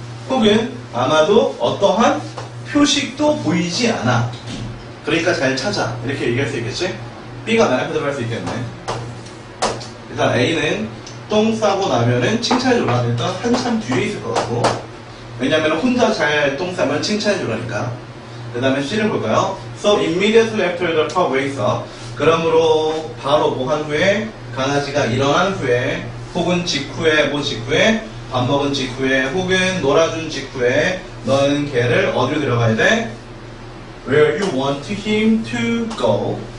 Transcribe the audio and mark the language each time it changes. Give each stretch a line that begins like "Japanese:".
Korean: 혹은 아마도 어떠한 표식도 보이지 않아. 그러니까 잘 찾아. 이렇게 얘기할 수 있겠지? B가 말 그대로 할 수 있겠네. 일단 A는 똥 싸고 나면은 칭찬해줘라. 일단 한참 뒤에 있을 것 같고. 왜냐면 혼자 잘 똥 싸면 칭찬해주라니까. 그 다음에 C를 볼까요?
English: So immediately after the pup wakes up.
Korean: 그러므로 바로 뭐 한 후에 강아지가 일어난 후에 혹은 직후에 뭐 직후에 밥 먹은 직후에 혹은 놀아준 직후에 너는 걔를 어디로 데려가야 돼?
English: Where you want him to go.